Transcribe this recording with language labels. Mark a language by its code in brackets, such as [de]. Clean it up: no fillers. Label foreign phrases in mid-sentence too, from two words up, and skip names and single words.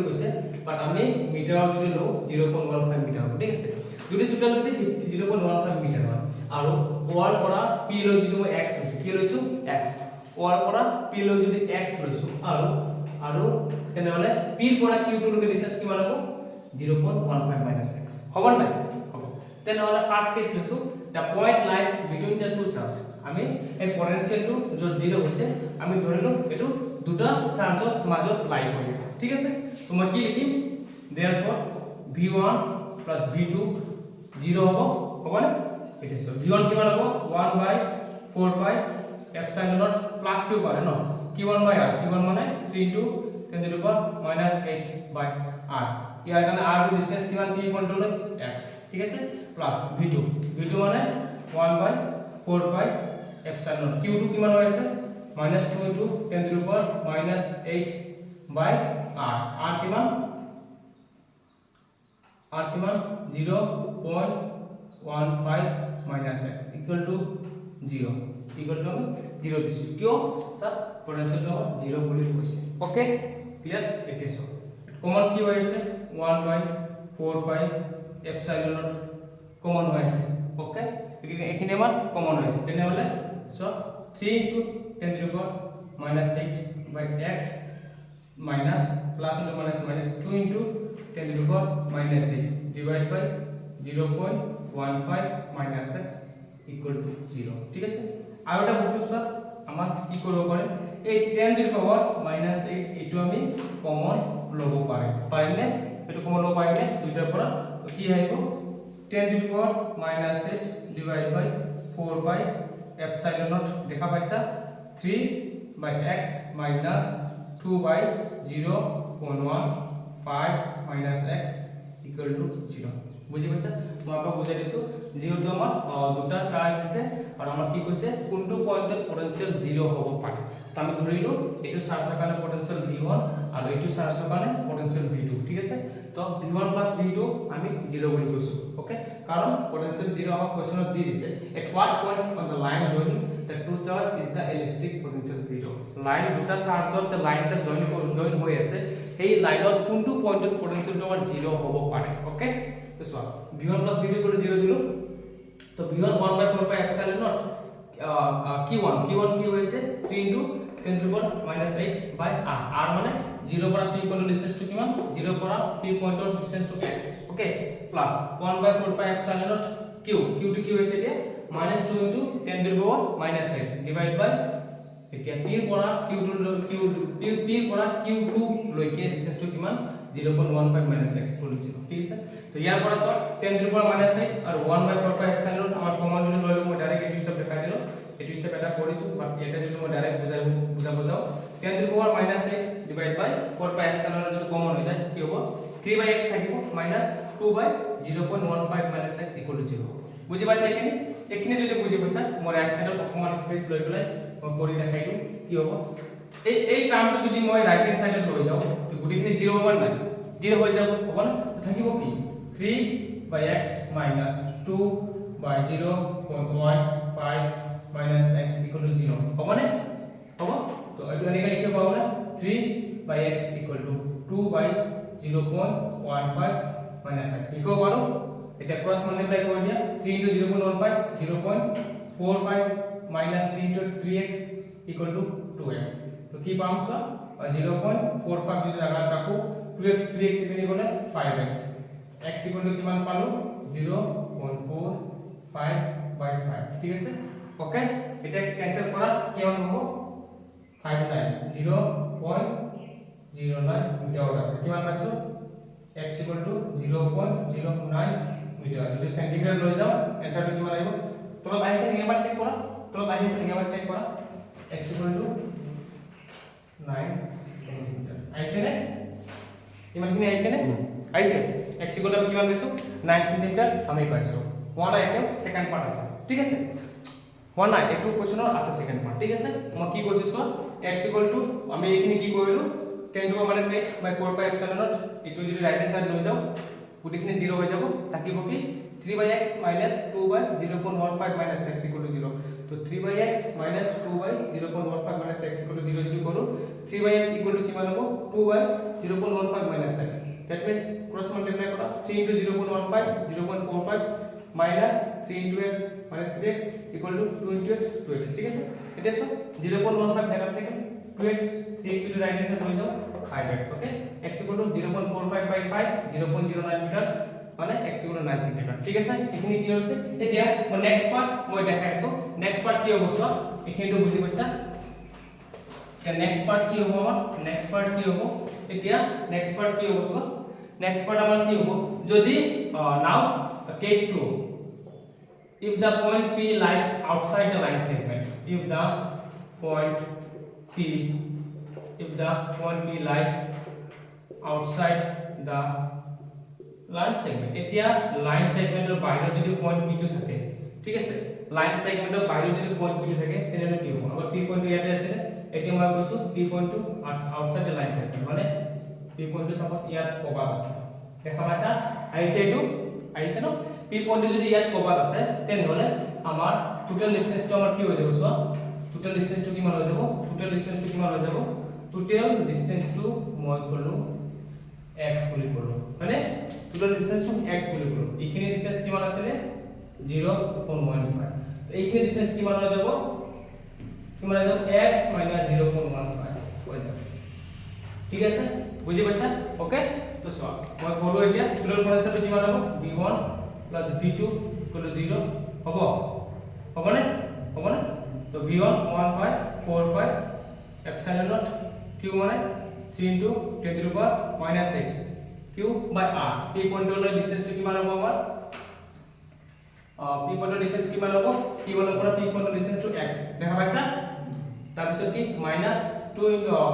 [as] কৈছে বাট আমি মিটাৰত যদি লও 0.15 মিটাৰ হ'ব ঠিক আছে যদি টোটাল যদি 0.15 মিটাৰ হয় আৰু ওয়াৰ পৰা p লৈ যদি মই x লৈছো কি লৈছো x ওয়াৰ পৰা p লৈ যদি x লৈছো আৰু তেনেহলে p ৰ পৰা q2 লৈকে ডিসটেন্স কিমান হ'ব 0.15 - x হ'ব নাই হ'ব তেনেহলে [en] first case [as] লৈছো [en] the point lies between the two charges [as] আমি এই পটেনশিয়ালটো যত 0 হৈছে আমি ধৰিলো এটো দুটা চাৰ্জৰ মাজত লাই কৰি আছে ঠিক আছে তো মই কি লিখিম [en] therefore v1 plus [as] v2 0 হ'ব না এটা সো v1 কিমান হ'ব [en] 1/4 pi epsilon naught plus q [as] পাৰে ন [en] q1 by r q1 [as] মানে [en] 3 into 10 to the power -8 by r [as] ইয়াৰ কাৰণে r ৰ ডিসটেন্স কিমান p পইণ্ট লৈ x ঠিক আছে প্লাস v2 মানে [en] 1/4 pi epsilon naught q2 [as] কিমান হৈ আছে [en] -2 into 10 to the power -8 by r r [as] কিমান [en] 0.15 - x equal to 0 [as] দিছো কিয় স্যার পটেনশিয়ালটো 0 বুলি কৈছে ওকে ক্লিয়াৰ এতিয়া সো কমন কি হৈ আছে [en] 1/4 pi epsilon naught [as] কমন হৈ আছে ওকে এখিনি আমাৰ কমন হৈছে তেনেহলে সো [en] 3 into 10 to the power -8 by x minus plus into minus 2 into 10 to the power -8 divided by 0.15 minus x equal to 0 [as] ঠিক আছে আৰু এটা বস্তু স্যার আমাক কি কৰিব পাৰে এই [en] 10 to the power -8 [as] এটো আমি কমন লব পাৰিলে এটো কমন লব পাৰিলে দুইটাৰ পৰা কি আহিব [en] 10 to the power -8 divided by 4 by epsilon naught [as] দেখা পাইছা [en] 3 by x minus 2 by 0.15 minus x equal to 0 [as] বুজি পাইছা মই আপোনাক বুজাই দিছো যেহেতু আমাৰ দুটা চাৰ্জ আছে আৰু আমাৰ কি কৈছে কোনটো পয়েন্টত পটেনশিয়াল 0 হ'ব পাৰে তো আমি ধৰিলো এটো চাৰ্জৰ কাৰণে পটেনশিয়াল v1 আৰু এটো চাৰ্জৰ কাৰণে পটেনশিয়াল v2 ঠিক আছে তো v1 + v2 আমি 0 বুলি কৈছো ওকে কাৰণ পটেনশিয়াল 0 আমাক কোৱেশ্চনত দি দিছে [en] at what points on the line joining the two charges is the electric potential 0 [as] লাইন দুটা চাৰ্জৰ যে লাইনটা জয়েন হৈ আছে এই লাইনত কোনটো পয়েন্টত পটেনশিয়ালটো আমাৰ 0 হ'ব পাৰে ওকে তো সো v1 + v2 = 0 দিলো তো v1 [en] 1/4 pi epsilon naught q1 [as] কি হৈছে [en] 3 into 10 to the power -8 by r r [as] মানে 0 পৰা p পয়েন্টৰ ডিসটেন্সটো কিমান 0 পৰা p পয়েন্টৰ ডিসটেন্সটো x ওকে প্লাস [en] 1/4 pi epsilon naught [as] q টো কি হৈছে এতিয়া [en] -2 into 10 to the power -8 divided by [as] এতিয়া p পৰা q2 লৈকে ডিসটেন্সটো কিমান 0.15 - x কৰিছিল ঠিক আছে তো ইয়াৰ পৰা সব [en] 10 to the power -8 [as] আৰু [en] 1/4 pi epsilon naught [as] আমাৰ কমন যদি লৈ মই ডাইৰেক্ট এই স্টেপ দেখাই দিলো এই স্টেপ এটা কৰিছো বাট এটা যদি মই ডাইৰেক্ট বুজাও [en] 10 to the power -8 divided by 4 pi epsilon naught [as] যদি কমন হৈ যায় কি হ'ব 3/x থাকিব [en] -2 by 0.15 - x equal to 0 [as] বুজি পাইছা এখিনি যদি বুজি পাইছা মই [en] right sideত [as] অকমান স্পেস লৈ পেলাই মই কৰি দেখাই দিম কি হ'ব এই টার্মটো যদি মই [en] right hand sideত [as] লৈ যাও তো গুটিখিনি 0 হ'ব নাই 0 হৈ যাব হ'ব না থাকিব কি 3/x - 2 by 0.15 - x [en] equal to 0 [as] হ'ব না হ'ব তো এটো এনেকৈ লিখিব পাৰো না [en] 3/x = 2 by 0.15 - x [as] লিখিব পাৰো এটা [en] cross multiply [as] কৰি দিয়া [en] 3 into 0.15 0.45 minus 3 into x 3x equal to 2x [as] তো কি পাম সো 0.45 যদি আগত রাখো 2x 3x ইকুয়াল হলে 5x x [en] equal to [as] কিমান পালো [en] 0.45 by 5 [as] ঠিক আছে ওকে এটা ক্যান্সেল করা কিমান হ'ব 59 0.09 মিটার আছে কিমান পাইছো [en] x equal to 0.09 [as] মিটার যদি সেন্টিমিটার লৈ যাও এনসারটো কিমান আহিব তলত আহিছে নেকি এবাৰ চেক কৰা তলত আহিছে নেকি এবাৰ চেক কৰা [en] x equal to 9 [as] সেন্টিমিটার আহিছে নে ইমানখিনি আহিছে নে আহিছে [en] x equal to [as] কিমান পাইছো 9 সেন্টিমিটার আমি পাইছো হোৱা নাই এতিয়া [en] second part [as] আছে ঠিক আছে হোৱা নাই এইটো কোৱেশ্চনৰ আছে [en] second part [as] ঠিক আছে মই কি কৈছো চোৱা x আমি এইখিনি কি কৰিলো [en] 10 to the minus 8 by 4 pi epsilon naught [as] এইটো যদি [en] right hand side [as] লৈ যাও গুটিখিনি 0 হৈ যাব থাকিব [en] কি 3/x minus 2 by 0.15 minus x equal to 0 তো 3/x minus 2 by 0.15 minus x equal to 0 যদি কৰো 3/x equal to [as] কিমান হ'ব [en] 2 by 0.15 minus x that means cross multiply কৰা 3 into 0.15 0.45 minus 3 into x minus 3x equal to 2 into x 2x [as] ঠিক আছে এটা সব 0.15 জায়গা থেকে 2x 3x যদি [en] right hand side [bn] হয়ে যাও [as] 5x ওকে [en] x equal to 0.45 by 5 0.09 [as] মিটার মানে x equal to 9 সেন্টিমিটার ঠিক আছে এখিনি ক্লিয়ার হৈছে এতিয়া মই [en] next part [as] মই দেখাইছো [en] next part [as] কি হ'ব চোৱা এখিনিটো বুজি পাইছা এতিয়া [en] next part [as] কি হ'ব আমাৰ [en] next part [as] কি হ'ব এতিয়া [en] next part [as] কি হ'ব চোৱা [en] next part [as] আমাৰ কি হ'ব যদি নাও [en] case 2 if the point [as] p lies outside the line segment if the point [en] p lies outside the line segment [bn] এতিয়া [en] line segment [bn] এর বাইরে যদি পয়েন্ট p2 থাকে ঠিক আছে [en] line segment [bn] এর বাইরে যদি পয়েন্ট p2 থাকে [as] তেনে কি হ'ব আমাৰ p পয়েন্ট ইয়াতে আছে এতিয়া মই কৈছো p পয়েন্ট [en] outside the line segment [as] মানে p পয়েন্ট সাপোজ ইয়াত কবাত আছে দেখা পাইছা আহিছে ন p পয়েন্ট যদি ইয়াত কবাত আছে তেনহলে আমাৰ [en] total distanceটো [as] আমাৰ কি হৈ যাব চোৱা [en] total distanceটো [as] কিমান হৈ যাব [en] total distanceটো [as] কিমান হৈ যাব [en] total distanceটো [as] মই কলো x বুলি কলো মানে [en] total distanceটো [as] x বুলি কলো এইখিনি ডিসটেন্স কিমান আছে 0.15 তো এইখিনি ডিসটেন্স কিমান হৈ যাব [en] x - 0.15 [as] হৈ যাব ঠিক আছে বুজি পাইছা ওকে তো চোৱা মই কলো এতিয়া [en] total potentialটো [as] কিমান হ'ব v1 + v2 = 0 হ'বনে তো v1 [en] 1/4 pi epsilon naught q [as] মানে [en] 3 into 10 to the power minus 8 q by r [as] p পয়েন্টৰ ডিসটেন্সটো কিমান হ'ব আমাৰ p পয়েন্টৰ ডিসটেন্স কিমান হ'ব p1 ৰ পৰা p পয়েন্টৰ ডিসটেন্সটো x দেখা পাইছা তাৰ পিছত কি [en] -2 into